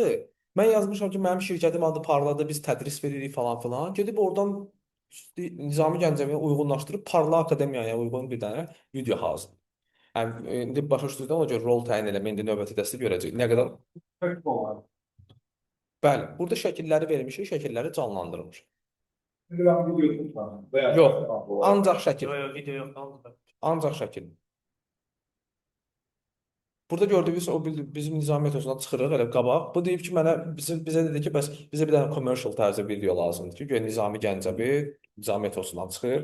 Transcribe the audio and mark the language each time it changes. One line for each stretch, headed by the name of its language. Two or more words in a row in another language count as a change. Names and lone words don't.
Azerbaijani: Mən yazmışam ki, mənim şirkətim adı Parladı, biz tədris veririk falan filan. Gedib oradan Nizami Gəncəviyə uyğunlaşdırıb Parla Akademiyaya uyğun bir dənə video hazır. Yəni indi başa düşdünüz, ona görə rol təyin eləmə, indi növbəti dəstə görəcək. Nə qədər
Turkish: Tek olan.
Azerbaijani: Bəli, burada şəkilləri vermişik, şəkilləri canlandırmışıq.
Turkish: Şimdi ben video tutmam. Veya
Azerbaijani: Yox,
Turkish: tutmam.
Azerbaijani: ancaq şəkil, Yox, yox, video yox, qaldı. ancaq şəkil. Burada gördüyünüz o bizim Nizami Etosundan çıxırıq elə qabaq. Bu deyib ki, bizə dedi ki, bəs bizə bir dənə commercial tərzə video lazımdır ki, göyə Nizami Gəncəvi Nizami Etosundan çıxır.